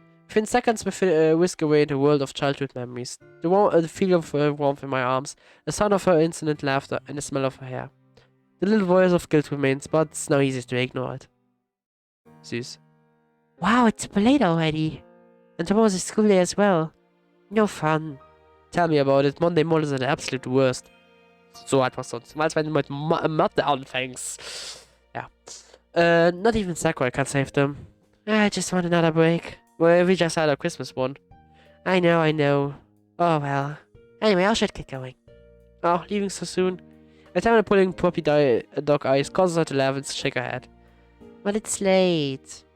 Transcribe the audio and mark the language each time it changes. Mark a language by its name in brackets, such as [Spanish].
[English] Within seconds, we whisk away into a world of childhood memories. The feeling of her warmth in my arms, the sound of her insolent laughter, and the smell of her hair. The little voice of guilt remains, but it's now easy to ignore it. [German] Süß. [English] Wow, it's late already. And tomorrow's a school day as well. No fun. Tell me about it. Monday mornings are the absolute worst. [German] So etwas sonst. Als wenn du mit Mathe anfängst. Ja. [English] Not even Sakura can save them. I just want another break. Well, we just had our Christmas one. I know. Oh well. Anyway, I should get going. Oh, leaving so soon. At the time of pulling puppy dog eyes causes her to laugh and shake her head. But it's late.